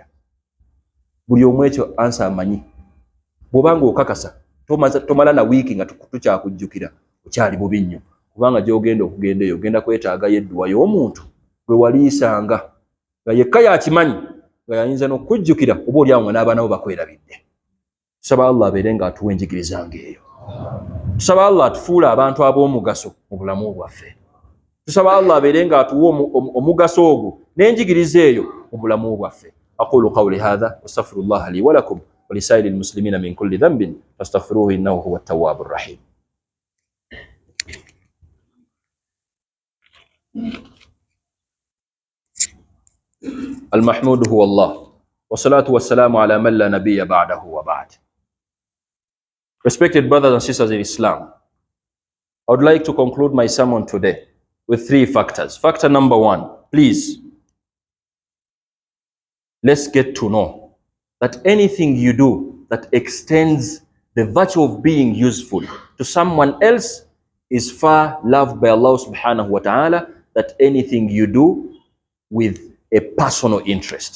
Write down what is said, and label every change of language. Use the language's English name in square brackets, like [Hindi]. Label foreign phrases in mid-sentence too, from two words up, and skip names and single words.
[Ganda] Buli omu ekyo ansa amanyi. Bw'obanga okakasa tomala na wiiki nga tukyakujjukira, okyali bubi nnyo, kubanga gy'ogenda okugenda eyo ogenda kwetaagayo edduwa y'omuntu gwe waliisanga nga yekka yakimanyi nga yayinza n'okujjukira oba oli awo nga n'abaana bo bakwerabidde. Tusaba Allah abeere ng'atuwa enjigiriza ng'eyo. Tusaba Allah atufuule abantu ab'omugaso mu bulamu bwaffe. Tusaba Allah abeere ng'atuwa omugaso ogwo n'enjigiriza eyo mu bulamu bwaffe. [Arabic] أقول قولي هذا وأستغفر الله لي ولكم ولسائر المسلمين من كل ذنب فاستغفروه إنه هو التواب الرحيم. المحمود هو الله والصلاة والسلام على من لا نبي بعده وبعد. [English] Respected brothers and sisters in Islam, I would like to conclude my sermon today with 3 factors. Factor number 1, please, let's get to know that anything you do that extends the virtue of being useful to someone else is far loved by Allah [Arabic] سبحانه وتعالى [English] than anything you do with a personal interest.